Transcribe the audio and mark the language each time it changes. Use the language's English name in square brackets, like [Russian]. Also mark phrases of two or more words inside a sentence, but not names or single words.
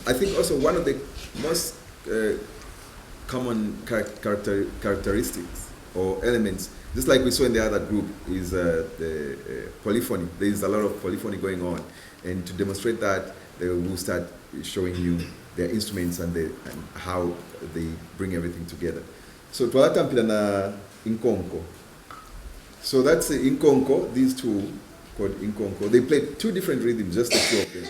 [English] I think also one of the most common characteristics or elements, just like we saw in the other group, is the polyphony. There is a lot of polyphony going on, and to demonstrate that, they will start showing you their instruments and how they bring everything together. [Bemba] So twalatampila na inkonko. [English] So that's the inkonko. These two called inkonko. They play two different rhythms, just the two of them.